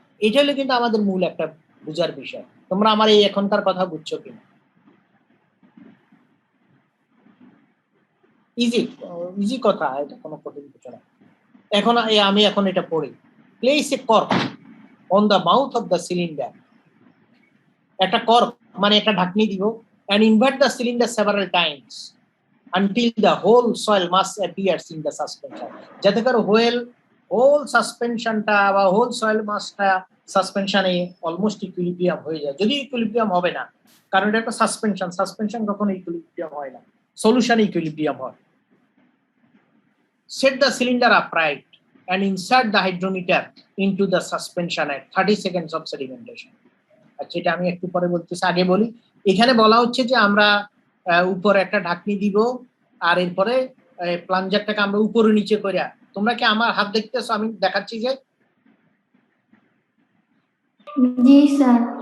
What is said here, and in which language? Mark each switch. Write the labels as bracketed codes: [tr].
[bn] এটা হলো কিন্তু আমাদের মূল একটা বুঝার বিষয়। তোমরা আমার এই এখনকার কথা বুঝছো কিনা? ইজি কথা, এটা কোনো কঠিন কিছু না। এখন আমি এটা পড়ি। [en] Place a cork on the mouth of the cylinder. [bn] একটা কর্ক মানে একটা ঢাকনি দিব, [en] and invert the cylinder several times until the whole soil mass appears in the suspension. [bn] যাতে করে হোল সাসপেনশনটা বা হোল সয়েল মাসটা সাসপেনশনে অলমোস্ট ইকুইলিব্রিয়াম হয়ে যায়। যদি ইকুইলিব্রিয়াম হবে না, কারণ এটা একটা সাসপেনশন কখনো ইকুইলিব্রিয়াম হয় না, সলিউশনে ইকুইলিব্রিয়াম হয়। [en] Set the cylinder upright and insert the hydrometer into the suspension at 30 seconds of sedimentation. [bn] আচ্ছা, এটা আমি একটু পরে বলতেছি, আগে বলি। এখানে বলা হচ্ছে যে আমরা উপরে একটা ঢাকনি দিব, আর এরপরে প্লাঞ্জারটাকে আমরা উপরে নিচে করে, তোমরা কি আমার হাত দেখতেছো? আমি দেখাচ্ছি যে। জি স্যার।